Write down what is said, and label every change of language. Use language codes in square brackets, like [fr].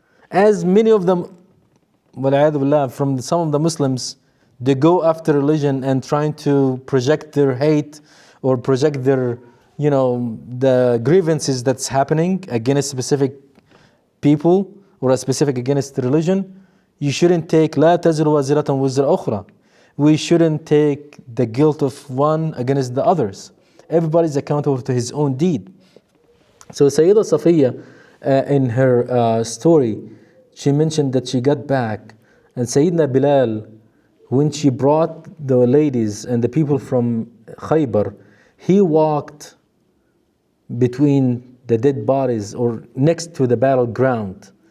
[en] As many of them, wal'ayadu billah, from some of the Muslims, they go after religion and trying to project their hate or project their, the grievances that's happening against specific people or a specific against religion. You shouldn't take [ar] لا تزر وازرة وزر أخرى. [en] We shouldn't take the guilt of one against the others. Everybody's accountable to his own deed. So Sayyidah Safiya, in her story, she mentioned that she got back, and Sayyidina Bilal, when she brought the ladies and the people from Khaybar, he walked between the dead bodies or next to the battleground.